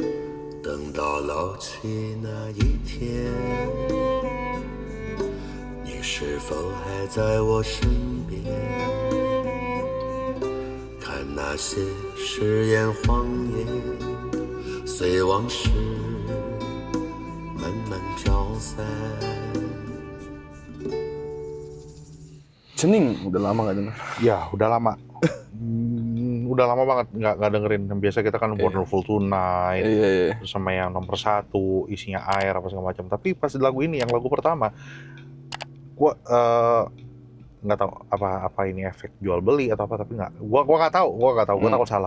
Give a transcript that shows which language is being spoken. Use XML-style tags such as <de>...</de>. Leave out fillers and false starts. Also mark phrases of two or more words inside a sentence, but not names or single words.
<zh>等到老去那一天，你是否还在我身边？看那些誓言谎言，随往事慢慢慢飘散。</zh> <id>Cening, udah lama gak denger. Ya, udah lama. Udah lama banget nggak dengerin. Yang biasa kita kan Wonderful Tonight, Iya. terus sama yang nomor 1, isinya air apa segala macam. Tapi pas lagu ini, yang lagu pertama, gua nggak tahu apa ini efek jual beli atau apa, tapi gua nggak tahu, gua takut salah.</id>